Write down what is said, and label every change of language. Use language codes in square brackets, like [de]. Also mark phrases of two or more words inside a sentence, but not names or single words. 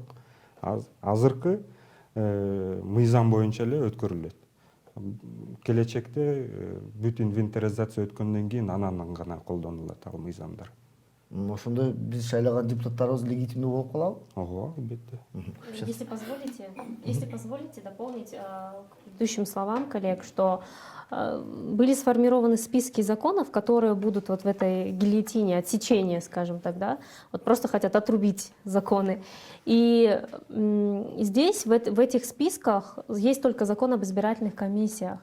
[ky] Азыркы мыйзам боюнча эле өткөрүлөт. Келечекте бүт инвентаризация өткөндөн кийин анан гана колдонулат ал мыйзамдар. Ошондо биз шайлаган депутаттарыбыз легитимдүү болуп калабы? Ого, албетте. [ru] Если позволите дополнить к предыдущим словам коллег, что были сформированы списки законов, которые будут вот в этой гильотине, отсечения, скажем так, да, вот просто хотят отрубить законы. И здесь, в этих списках, есть только закон об избирательных комиссиях.